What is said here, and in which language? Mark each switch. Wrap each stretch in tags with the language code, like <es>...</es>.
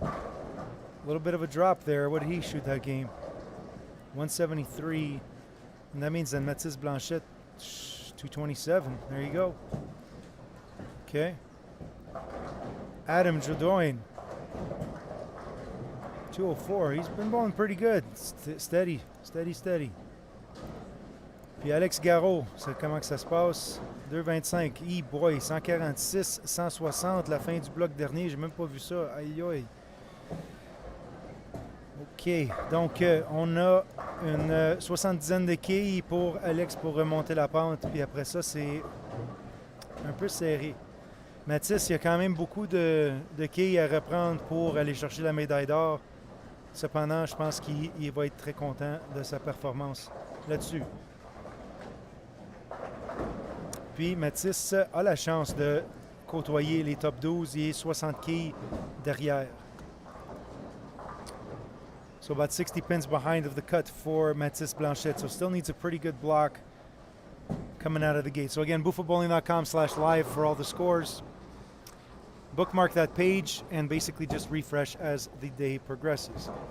<en>A little bit of a drop there. What did he shoot that game? 173. And that means that Mathis Blanchette, 227. There you go. Okay. Adam Jodoin, 204. He's been bowling pretty good. Steady.</en> <fr>Puis Alex Garot, c'est comment que ça se passe? 2,25. Boy, 146, 160, la fin du bloc dernier. J'ai même pas vu ça. Aïe aïe. OK. Donc, on a une 70aine de quilles pour Alex pour remonter la pente. Puis après ça, c'est un peu serré. Mathis, il y a quand même beaucoup de quilles à reprendre pour aller chercher la médaille d'or. Cependant, je pense qu'il va être très content de sa performance là-dessus. Puis Mathis a la chance de côtoyer les top 12 et 60 quilles derrière.</fr> <en>So about 60 pins behind of the cut for Mathis Blanchette. So still needs a pretty good block coming out of the gate. So again, buffabowling.com/live for all the scores. Bookmark that page and basically just refresh as the day progresses.</en>